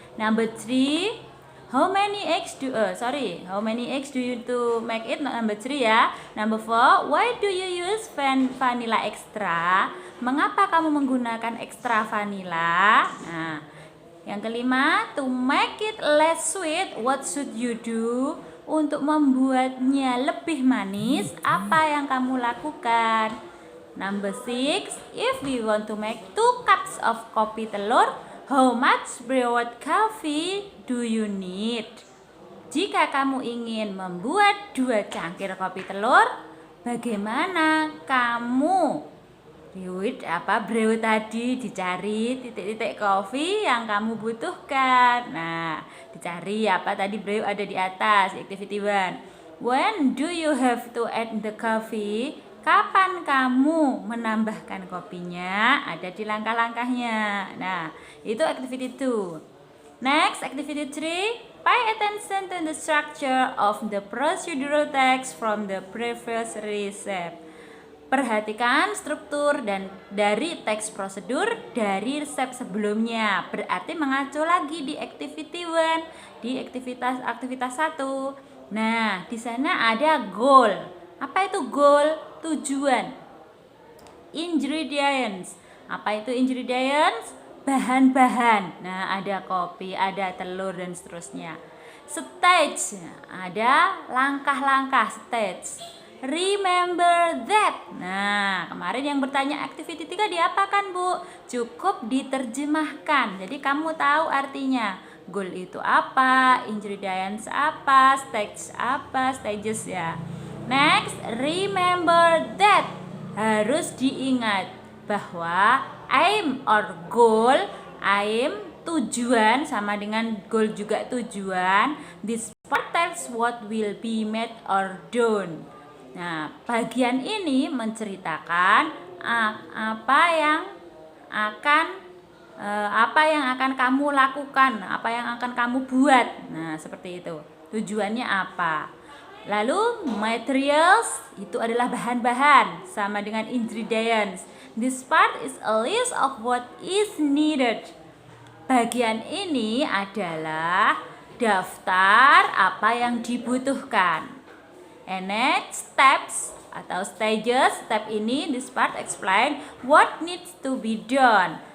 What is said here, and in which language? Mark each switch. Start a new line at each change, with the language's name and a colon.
English: Number 3, how many eggs do you to make it? Number 3 ya. Number 4, why do you use vanilla extra?
Indonesian: Mengapa kamu menggunakan extra vanilla? Nah, Yang kelima,
English: to make it less sweet, what should you do?
Indonesian: Untuk membuatnya lebih manis, apa yang kamu lakukan?
English: Number 6, if we want to make 2 cups of kopi telur, how much brewed coffee do you need?
Indonesian: Jika kamu ingin membuat 2 cangkir kopi telur, bagaimana kamu brew tadi dicari titik-titik kopi yang kamu butuhkan. Nah, dicari apa tadi brew ada di atas, activity 1.
English: When do you have to add the coffee?
Indonesian: Kapan kamu menambahkan kopinya? Ada di langkah-langkahnya. Nah, itu activity 2.
English: Next,
Indonesian: activity 3.
English: Pay attention to the structure of the procedural text from the previous recipe.
Indonesian: Perhatikan struktur dan dari teks prosedur dari resep sebelumnya. Berarti mengacu lagi di activity 1, di aktivitas 1. Nah, di sana ada goal. Apa itu goal? Tujuan. Ingredients. Apa itu ingredients? Bahan-bahan. Nah, ada kopi, ada telur dan seterusnya. Stage. Ada langkah-langkah stage.
English: Remember that.
Indonesian: Nah, kemarin yang bertanya activity 3 diapakan, Bu? Cukup diterjemahkan. Jadi kamu tahu artinya. Goal itu apa? Ingredients apa? Stage apa? Stages ya.
English: Next, remember that.
Indonesian: Harus diingat bahwa aim or goal, aim tujuan sama dengan goal juga tujuan.
English: This part tells what will be made or done.
Indonesian: Nah, bagian ini menceritakan apa yang akan kamu lakukan, apa yang akan kamu buat. Nah, seperti itu. Tujuannya apa? Lalu materials itu adalah bahan-bahan sama dengan ingredients.
English: This part is a list of what is needed.
Indonesian: Bagian ini adalah daftar apa yang dibutuhkan.
English: And next, steps atau stages. Step ini, this part explain what needs to be done.